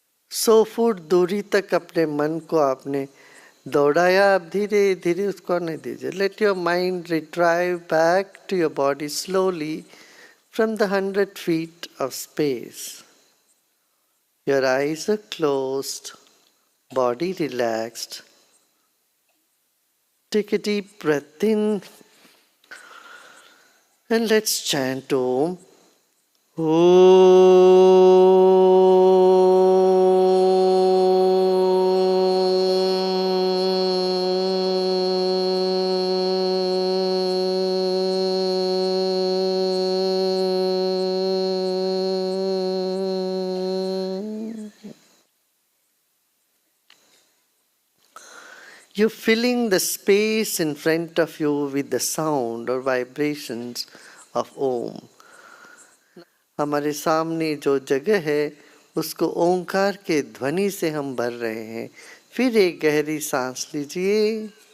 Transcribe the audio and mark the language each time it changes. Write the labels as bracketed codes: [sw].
[hi] सौ फुट दूरी तक अपने मन को आपने दौड़ाया. अब धीरे धीरे उसको नहीं दीजिए. [en] Let your mind retrieve back to your body slowly from the 100 feet of space. Your eyes are closed, body relaxed. Take a deep breath in and let's chant Om. You're filling the space in front of you with the sound or vibrations of Om. [hi] हमारे सामने जो जगह है उसको ओंकार के ध्वनि से हम भर रहे हैं। फिर एक गहरी सांस लीजिए।